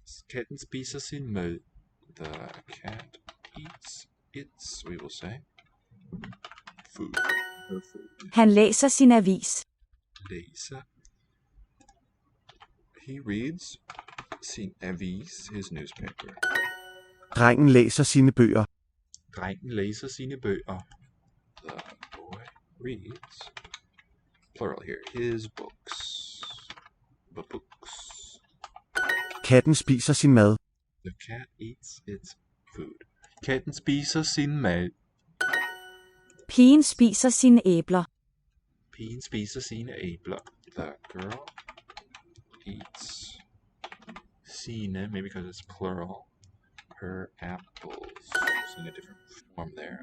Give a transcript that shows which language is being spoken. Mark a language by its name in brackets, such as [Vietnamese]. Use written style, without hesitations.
[Danish] Katten spiser sin mad. [English] The cat eats its, we will say, food. Her food. [Danish] Han læser sin avis. Læser. [English] He reads [Danish] sin avis, [English] his newspaper. [Danish] Drengen læser sine bøger. Drengen læser sine bøger. [English] The boy reads, plural here, his books. The books. [Danish] Katten spiser sin mad. [English] The cat eats its food. [Danish] Katten spiser sin mad. Pigen spiser sine æbler. Pigen spiser sine æbler. [English] The girl eats [Danish] sine, [English] maybe because it's plural, her apples. It's in a different form there.